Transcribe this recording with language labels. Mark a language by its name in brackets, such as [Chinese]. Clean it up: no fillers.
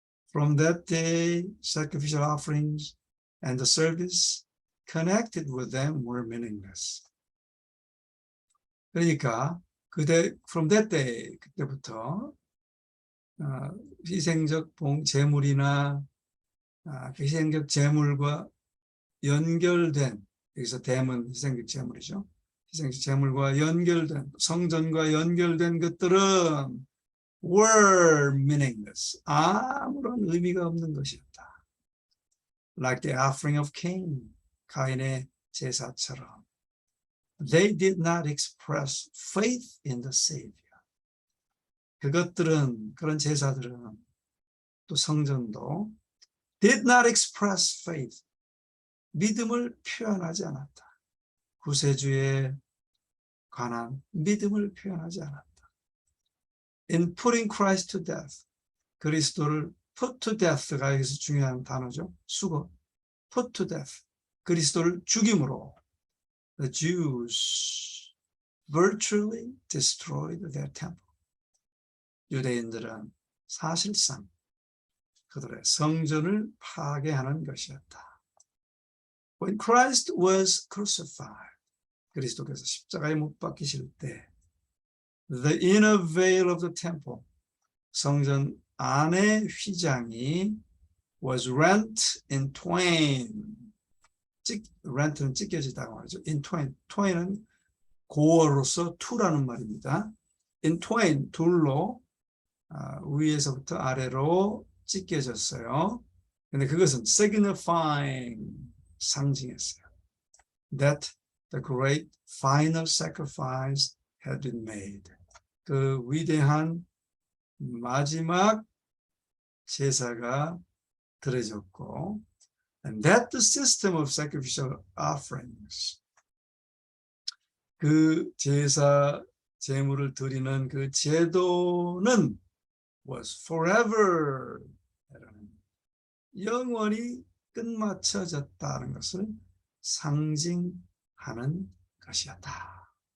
[English] From that day, sacrificial offerings and the service connected with them were meaningless. [Korean] 그러니까 [English] from that day, [Korean] 그때부터 희생적 제물이나 희생적 제물과 연결된, 여기서 댐은 희생적 제물이죠. 희생적 제물과 연결된, 성전과 연결된 것들은 [English] were meaningless. [Korean] 아무런 의미가 없는 것이었다. [English] Like the offering of Cain, [Korean] 가인의 제사처럼. [English] They did not express faith in the Savior. [Korean] 그런 제사들은, 또 성전도 [English] did not express faith, [Korean] 믿음을 표현하지 않았다. 구세주에 관한 믿음을 표현하지 않았다. [English] In putting Christ to death, 그리스도를 put to death가 [Korean] 여기서 중요한 단어죠. [English] 수거, put to death, [Korean] 그리스도를 죽임으로 [English] the Jews virtually destroyed their temple. [Korean] 유대인들은 사실상 그들의 성전을 파괴하는 것이었다. [English] When Christ was crucified, [Korean] 그리스도께서 십자가에 못 박히실 때, [English] the inner veil of the temple, [Korean] 성전 안의 휘장이 [English] was rent in twain. [Korean] rent는 찢겨지다고 말이죠. [English] in twain. [Korean] twain은 고어로서 투라는 말입니다. [English] in twain, [Korean] 둘로 위에서부터 아래로 찢겨졌어요. 근데 그것은 signifying, 상징했어요. [English] That the great final sacrifice had been made. [Korean] 그 위대한 마지막 제사가 드려졌고, [English] and that the system of sacrificial offerings, [Korean] 그 제사 제물을 드리는 그 제도는 [English] was forever, [Korean] 영원히 끝마쳐졌다는 것을 상징하는 것이었다.